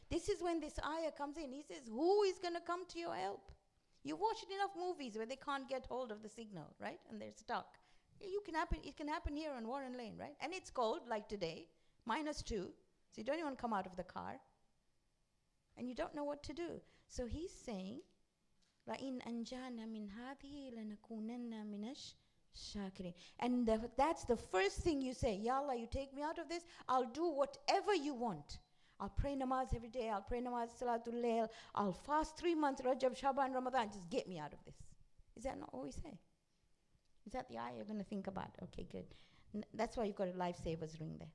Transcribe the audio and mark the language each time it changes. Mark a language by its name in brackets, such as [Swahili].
[English] This is when this ayah comes in. He says, who is going to come to your help? You've watched enough movies where they can't get hold of the signal, right? And they're stuck. It can happen here on Warren Lane, right? And it's cold, like today, -2. So you don't even come out of the car. And you don't know what to do. So he's saying, [Arabic] لَإِنْ أَنْجَانَ مِنْ هَذِهِ لَنَكُونَنَّ مِنَ الشَّاكِرِينَ. [English] And that's the first thing you say. Ya Allah, you take me out of this, I'll do whatever you want. I'll pray namaz every day, I'll pray namaz, salatul layl, I'll fast 3 months, Rajab, Shaban, Ramadan, just get me out of this. Is that not what we say? Is that the ayah you're going to think about? Okay, good. That's why you've got a lifesavers ring there.